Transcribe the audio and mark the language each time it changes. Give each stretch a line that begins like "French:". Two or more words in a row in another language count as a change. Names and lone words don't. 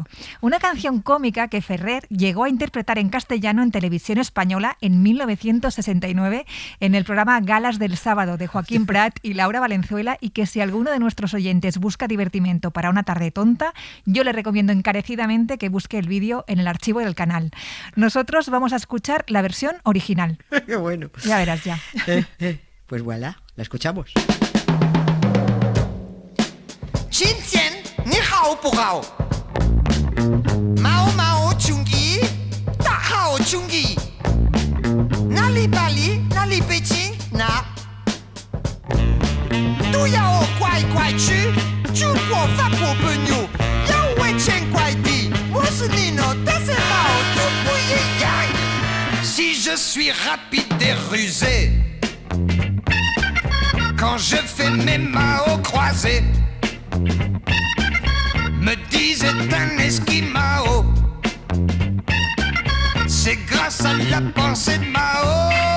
Spanish: Una canción cómica que Ferrer llegó a interpretar en castellano en televisión española en 1969 en el programa Galas del Sábado de Joaquín Prat y Laura Valenzuela, y que si alguno de nuestros oyentes busca divertimento para una tarde tonta, yo le recomiendo encarecidamente que busque el vídeo en el archivo del canal. Nosotros vamos a escuchar la versión original. ¡Qué bueno! Ya verás ya. Pues voilà, la escuchamos. Xinjian, ni hao bu hao? Mao Mao Chungi, da hao Chungi. Nali Bali, nali Beijing, na. Du yao guai guai chu, chu guo fa guo ben yu. Yao wei chen guai di, wo shi ni no, da se Mao, tu bu yin yang.
French: Si je suis rapide et rusé, quand je fais mes Mao croisés, me disait un esquimao, c'est grâce à la pensée de Mao.